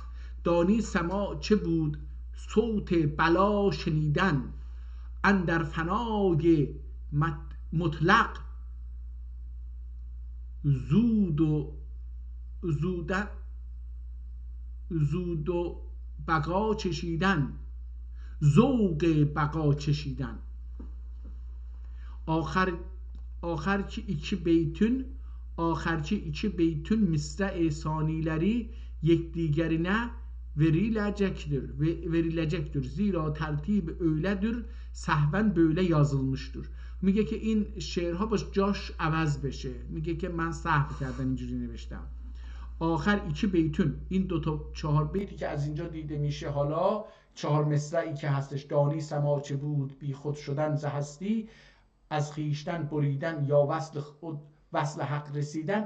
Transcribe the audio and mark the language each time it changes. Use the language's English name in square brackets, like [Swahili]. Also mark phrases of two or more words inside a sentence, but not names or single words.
[Persian] دانی سما چه بود صوت بلا شنیدن، اندر فنای مطلق زود و بقا چشیدن، ذوق بقا چشیدن. [Turkish] آخرچی iki beytün misra-i sanileri yekdigerine verilecektir. Zira tertib öyledir, sehven böyle yazılmıştır. [Persian] میگه که این شعرها باش جاش عوض بشه. میگه که من سهو کردم اینجوری نوشتم. [Turkish] ahir iki beytün, [Persian] این دوتا 4 بیتی که از اینجا دیده میشه، حالا 4 مصرعی که هستش، دانی سما چه بود بی خود شدن ز هستی، از خویشتن بریدن، یا وصل حق رسیدن.